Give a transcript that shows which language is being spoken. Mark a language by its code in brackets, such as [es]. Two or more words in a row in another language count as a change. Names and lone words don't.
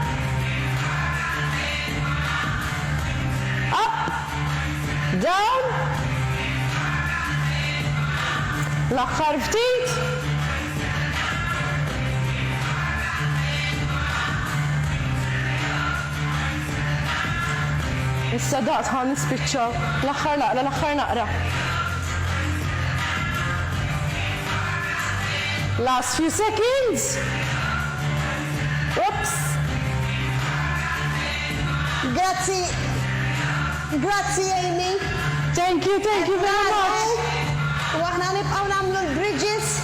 [en] Up, down. [mt] L-aħħar ftit. Issa daqt ħan nispiċċaw. L-aħħar naqra. [en] Last few seconds. Oops. [mt] Grazzi, Amy. [en] Thank you very much. [mt] U aħna nibqgħu nagħmlu l-bridges